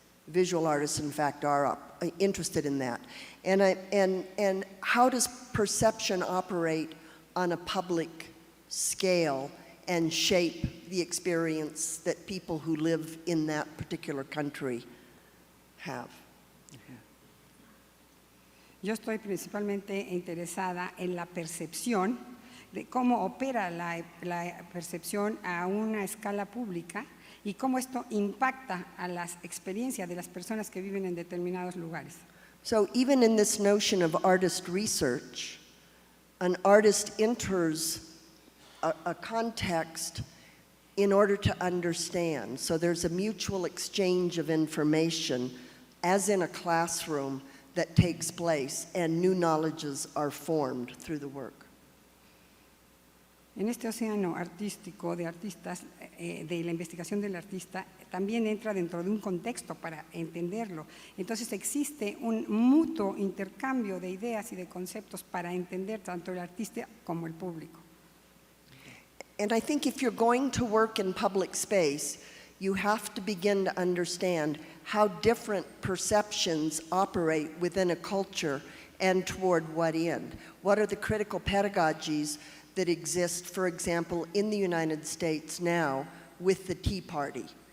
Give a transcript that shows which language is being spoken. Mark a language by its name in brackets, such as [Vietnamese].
[English] Visual artists, in fact, are interested in that. And how does perception operate on a public scale and shape the experience that people who live in that particular country have? [Spanish] Yo estoy principalmente interesada en la percepción, de cómo opera la percepción a una escala pública y cómo esto impacta a las experiencias de las personas que viven en determinados lugares. [English] So even in this notion of artist research, an artist enters a context in order to understand. So there's a mutual exchange of information, as in a classroom, that takes place, and new knowledges are formed through the work. [Spanish] En este océano artístico de artistas, de la investigación del artista, también entra dentro de un contexto para entenderlo. Entonces existe un mutuo intercambio de ideas y de conceptos para entender tanto el artista como el público. [English] And I think if you're going to work in public space, you have to begin to understand how different perceptions operate within a culture and toward what end. What are the critical pedagogies that exist, for example, in the United States now with the Tea Party?